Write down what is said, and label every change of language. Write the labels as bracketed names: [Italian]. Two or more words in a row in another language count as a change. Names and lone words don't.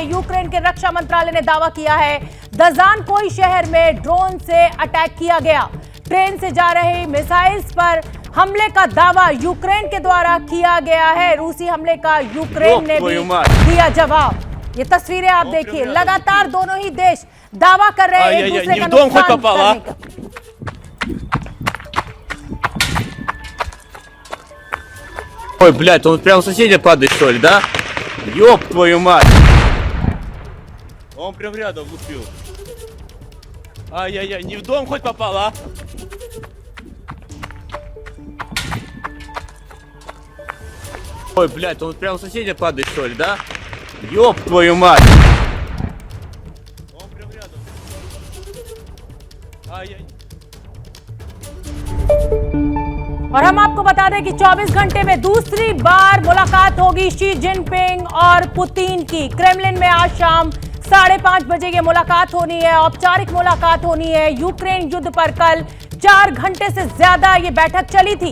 [Hindi] यूक्रेन के रक्षा मंत्रालय ने दावा किया है, दजानकोई शहर में ड्रोन से अटैक किया गया। ट्रेन से जा रहे मिसाइल्स पर हमले का दावा यूक्रेन के द्वारा किया गया है। रूसी हमले का यूक्रेन ने भी दिया जवाब। ये तस्वीरें आप देखिए, लगातार दोनों ही देश दावा कर रहे हैं एक दूसरे का नुकसान करने का। [Russian] Ой, блядь, он прям соседи падает, что ли, да? Ёб твою мать! Он прям рядом лупил. Ай-яй-яй, не в дом хоть попал, а? Ой, блядь, он прям соседи падает, что ли, да? Ёб твою мать! Он прям рядом. Ай-яй. [Hindi] और हम आपको बता दें कि 24 घंटे में दूसरी बार मुलाकात होगी शी जिनपिंग और पुतिन की। क्रेमलिन में आज शाम 5:30 बजे ये मुलाकात होनी है, औपचारिक मुलाकात होनी है। यूक्रेन युद्ध पर कल 4 घंटे से ज्यादा ये बैठक चली थी।